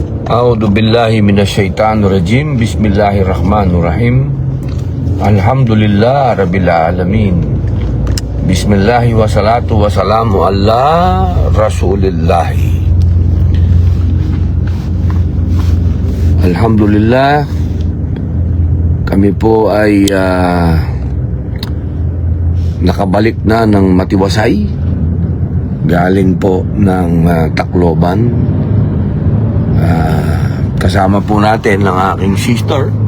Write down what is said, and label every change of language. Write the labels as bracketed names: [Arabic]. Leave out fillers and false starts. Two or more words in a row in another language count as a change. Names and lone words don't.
[Arabic] أعوذ بالله من الشيطان الرجيم. بسم الله الرحمن الرحيم. الحمد لله رب العالمين. بسم الله والصلاة والسلام على رسول الله. Alhamdulillah, [Filipino] kami po ay nakabalik na ng Matiwasay, galing po ng Tacloban. Kasama po natin ang aking sister.